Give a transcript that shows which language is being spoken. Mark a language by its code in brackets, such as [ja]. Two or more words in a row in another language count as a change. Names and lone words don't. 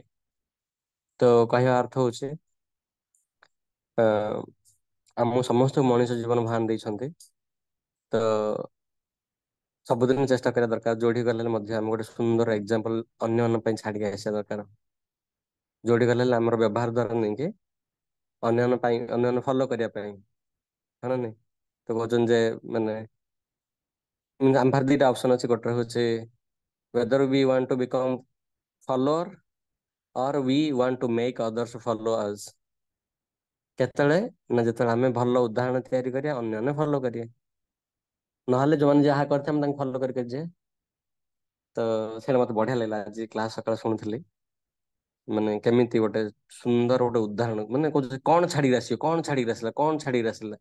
[or] ତ କହିବା ଅର୍ଥ ହଉଛି ଆ ଆମ ସମସ୍ତ ମଣିଷ ଜୀବନ ମହାନ ଦେଇଛନ୍ତି ତ ସବୁଦିନ ଚେଷ୍ଟା କରିବା ଦରକାର ଯୋଉଠି ଗଲେ ମଧ୍ୟ ଆମେ ଗୋଟେ ସୁନ୍ଦର ଏକ୍ଜାମ୍ପଲ ଅନ୍ୟମାନଙ୍କ ପାଇଁ ଛାଡିକି ଆସିବା ଦରକାର ଯୋଉଠି ଗଲେ ଆମର ବ୍ୟବହାର ଦ୍ଵାରା ନେଇକି ଅନ୍ୟାନ୍ୟ ପାଇଁ ଅନ୍ୟାନ୍ୟ ଫଲୋ କରିବା ପାଇଁ ହଁ ନା ନାଇଁ ତ କହୁଛନ୍ତି ଯେ ମାନେ ଆମ ପାଖରେ ଦିଟା ଅପସନ ଅଛି ଗୋଟେ ହଉଛି [en] whether we want to become follower or we want to make others follow us। [or] କେତେବେଳେ ନା ଯେତେବେଳେ ଆମେ ଭଲ ଉଦାହରଣ ତିଆରି କରିବା ଅନ୍ୟମାନେ ଫଲୋ କରିବେ ନହେଲେ ଯୋଉମାନେ ଯାହା କରିଥାନ୍ତି ଆମେ ତାଙ୍କୁ ଫଲୋ କରିକି ଯିବେ। ତ ସେଇଟା ମତେ ବଢିଆ ଲାଗିଲା ଆଜି କ୍ଲାସ ସକାଳେ ଶୁଣୁଥିଲି। ମାନେ କେମିତି ଗୋଟେ ସୁନ୍ଦର ଗୋଟେ ଉଦାହରଣ, ମାନେ କହୁଛି କଣ ଛାଡିକି ଆସିବ, କଣ ଛାଡିକି ଆସିଲା, କଣ ଛାଡିକି ଆସିଲା।